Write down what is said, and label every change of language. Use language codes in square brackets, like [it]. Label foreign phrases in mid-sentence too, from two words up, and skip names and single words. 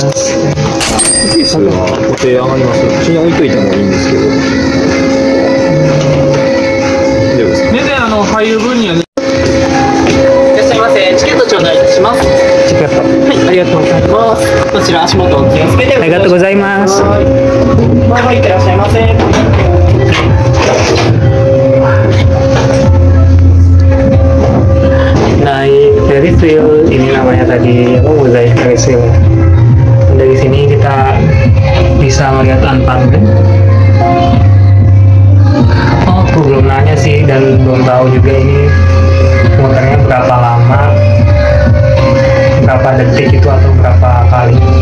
[ja] ケースは固定上がります。うちに置いといてもいいんですけど。大丈夫ですか？全然入る分には。いいらっしゃいませ。チケット頂戴いたします。チケット。はい、ありがとうございます。こちら足元お気をつけて。ありがとうございます。はい、いってらっしゃいませ。 [id] Naik [en] Ferris wheel, [id] ini namanya tadi apa, Mosaic Ferris wheel. Dari sini kita bisa melihat unparked. Oh, aku belum nanya sih dan belum tahu juga ini muternya berapa lama, berapa detik itu atau berapa kali.